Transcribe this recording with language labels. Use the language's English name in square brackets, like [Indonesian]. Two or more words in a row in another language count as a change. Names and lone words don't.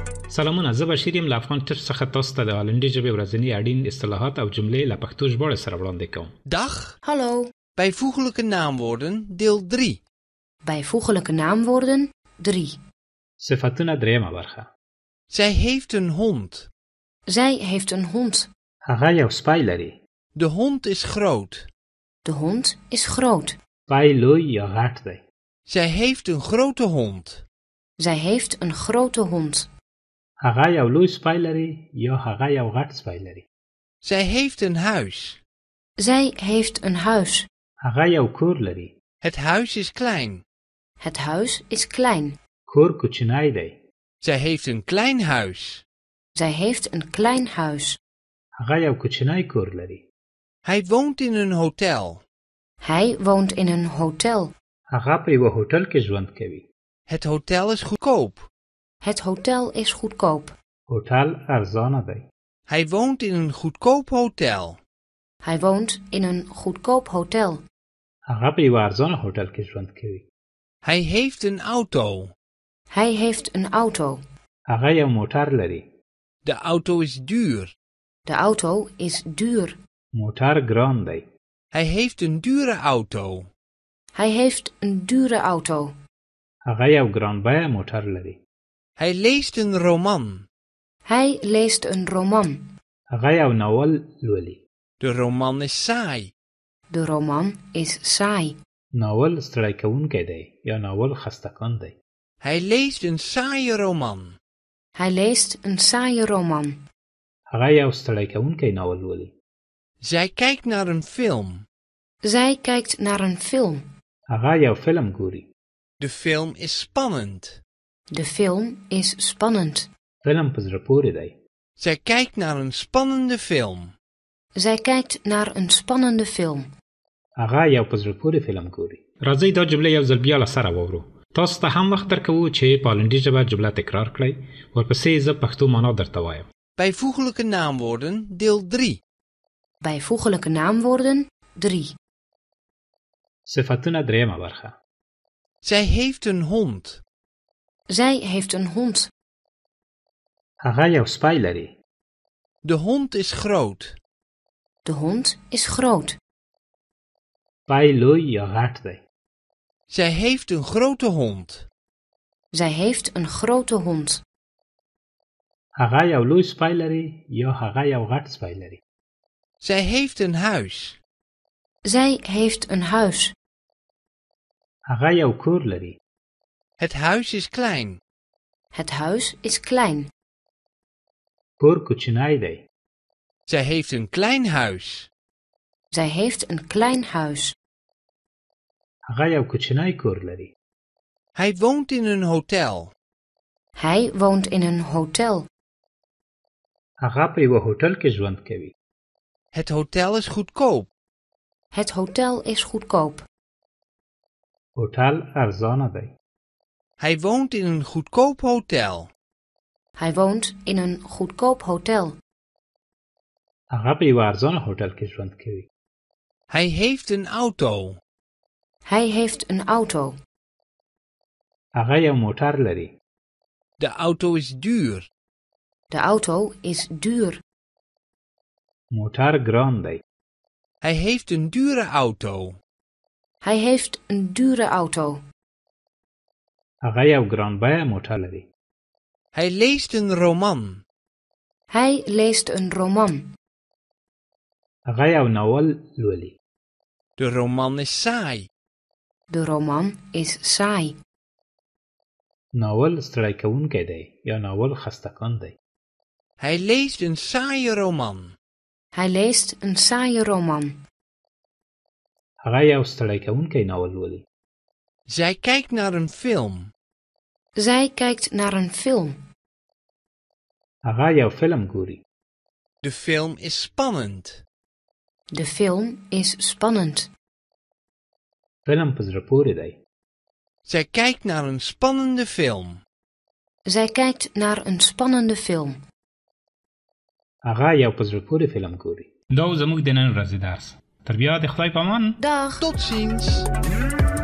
[Pashto] سلامونه، زه بشیر یم له افغان ټچ څخه تاسو ته د هالندي ژبې ورځني اړین اصطلاحات او جملې له پښتو ژباړې سره وړاندې کوم. [Dutch] Dag. Hallo. Bijvoeglijke naamwoorden, deel 3. Bijvoeglijke naamwoorden 3. [Pashto] صفتونه دریمه برخه. [Dutch] Zij heeft een hond. Zij heeft een hond. [Pashto] هغه یو سپی لري. [Dutch] De hond is groot. De hond is groot. [Pashto] سپی لوی یا غټ دی. [Dutch] Zij heeft een grote hond. Zij heeft een grote hond. [Pashto] هغه یو لوی سپی لري یا هغه یو غټ سپی لري. [Dutch] Zij heeft een huis. Zij heeft een huis. [Pashto] هغه یو کور لري. [Dutch] Het huis is klein. Het huis is klein. [Pashto] کور کوچنی دی. [Dutch] Zij heeft een klein huis. Zij heeft een klein huis. [Pashto] هغه یو کوچنی کور لري. [Dutch] Hij woont in een hotel. Hij woont in een hotel. [Pashto] هغه په یو هوټل کې ژوند کوي. [Dutch] Het hotel is goedkoop. Het hotel is goedkoop. [Pashto] هوټل ارزانه دی. [Dutch] Hij woont in een goedkoop hotel. Hij woont in een goedkoop hotel. [Pashto] هغه په یو ارزانه هوټل کې ژوند کوي. [Dutch] Hij heeft een auto. Hij heeft een auto. [Pashto] هغه یو موټر لري. [Dutch] De auto is duur. De auto is duur. [Pashto] موټر ګران دی. [Dutch] Hij heeft een dure auto. Hij heeft een dure auto. [Pashto] هغه یو ګرانبیه موټر لري. [Dutch] Hij leest een roman. Hij leest een roman. [Pashto] هغه یو ناول لولي. [Dutch] De roman is saai. De roman is saai. [Pashto] ناول ستړی کوونکی دی یا ناول خسته‌کن دی. [Dutch] Hij leest een saaie roman. Hij leest een saaie roman. [Pashto] هغه یو ستړی کوونکی ناول لولي. [Dutch] Zij kijkt naar een film. Zij kijkt naar een film. [Pashto] هغه یو فلم ګوري. [Dutch] De film is spannend. De film is spannend. [Pashto] فلم په زړه پورې دی. [Dutch] Zij kijkt naar een spannende film. Zij kijkt naar een spannende film. [Pashto] هغه یو په زړه پورې فلم ګوري. راځئ دا جملې یو ځل بیا له سره واورو. تاسو ته هم وخت درکوو چې په هالندي ژبه جمله تکرار کړئ. ورپسې زه پښتو معنا درته وایم. [Dutch] Bijvoeglijke naamwoorden, deel 3. Bijvoeglijke naamwoorden 3. [Pashto] صفتونه دریمه برخه. [Dutch] Zij heeft een hond. Zij heeft een hond. [Pashto] هغه یو سپی لري. [Dutch] De hond is groot. De hond is groot. [Pashto] سپی لوی یا غټ دی. [Dutch] Zij heeft een grote hond. Zij heeft een grote hond. [Pashto] هغه یو لوی سپی لري یا هغه یو غټ سپی لري. [Dutch] Zij heeft een huis. Zij heeft een huis. [Pashto] هغه یو کور لري. [Dutch] Het huis is klein. Het huis is klein. [Pashto] کور کوچنی دی. [Dutch] Zij heeft een klein huis. Zij heeft een klein huis. [Pashto] هغه یو کوچنی کور لري. [Dutch] Hij woont in een hotel. Hij woont in een hotel. [Pashto] هغه په یو هوټل کې ژوند کوي. [Dutch] Het hotel is goedkoop. Het hotel is goedkoop. [Pashto] هوټل ارزانه دی. [Dutch] Hij woont in een goedkoop hotel. Hij woont in een goedkoop hotel. [Pashto] هغه په یو ارزانه هوټل کې ژوند کوي. [Dutch] Hij heeft een auto. Hij heeft een auto. [Pashto] هغه یو موټر لري. [Dutch] De auto is duur. De auto is duur. [Pashto] موټر ګران دی. [Dutch] Hij heeft een dure auto. Hij heeft een dure auto. [Pashto] هغه یو ګرانبیه موټر لري. [Dutch] Hij leest een roman. Hij leest een roman. [Pashto] هغه یو ناول لولي. [Dutch] De roman is saai. De roman is saai. [Pashto] ناول ستړی کوونکی دی یا ناول خسته‌کن دی. [Dutch] Hij leest een saaie roman. Hij leest een saaie roman. [Pashto] هغه یو ستړی کوونکی ناول لولي. [Dutch] Zij kijkt naar een film. Zij kijkt naar een film. [Pashto] هغه یو فلم ګوري. [Dutch] De film is spannend. De film is spannend. [Pashto] فلم په زړه پورې دی. [Dutch] Zij kijkt naar een spannende film. Zij kijkt naar een spannende film. [Pashto] هغه یو په زړه پورې فلم ګوري. دا زموږ د نن ورځې درس. تر بیا د خدای په امان. [Dutch] Dag. Tot ziens.